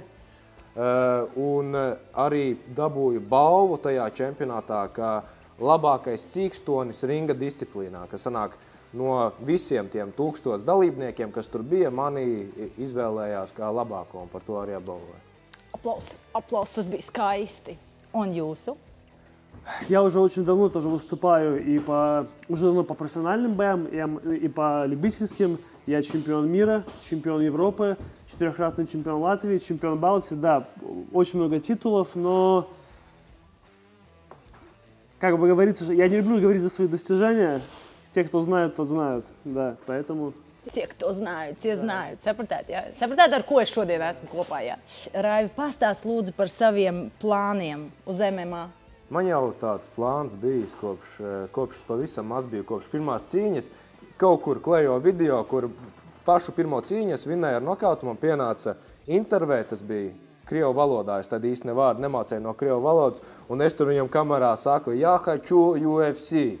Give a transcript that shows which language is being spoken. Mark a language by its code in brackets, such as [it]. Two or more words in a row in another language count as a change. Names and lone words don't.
[lv] Un arī dabūju balvu tajā čempionātā, kā labākais cīkstonis ringa disciplīnā, kas sanāk no visiem tiem 1000 dalībniekiem, kas tur bija, mani izvēlējās kā labāko, un par to arī apbalvoju. Aplaus, tas bija skaisti. Un jūsu? [ru] Я уже очень давно тоже выступаю уже давно по профессиональным боям, и по любительским. Я чемпион мира, чемпион Европы, 4-кратный чемпион Латвии, чемпион Балтии. Да, очень много титулов, но, как бы говорится, я не люблю говорить за свои достижения. Те, кто знают, тот знают. Да, поэтому... Tie, кто знают, tie знают. [lv] Sapratāt, jā? Sapratāt, ar ko es šodien esmu kopā, jā? Raivi, pastāst lūdzu par saviem plāniem uz MMA. Man jau tāds plāns bijis kopš pavisam maz biju, kopš pirmās cīņas. Kaut kur klejo video, kur pašu pirmo cīņu es vinnēju ar nokautu, man pienāca intervē, tas bija krievu valodā, es tad īsti vārdu nemācēju no krievu valodas, un es tur viņam kamerā saku, [ru] я хочу UFC.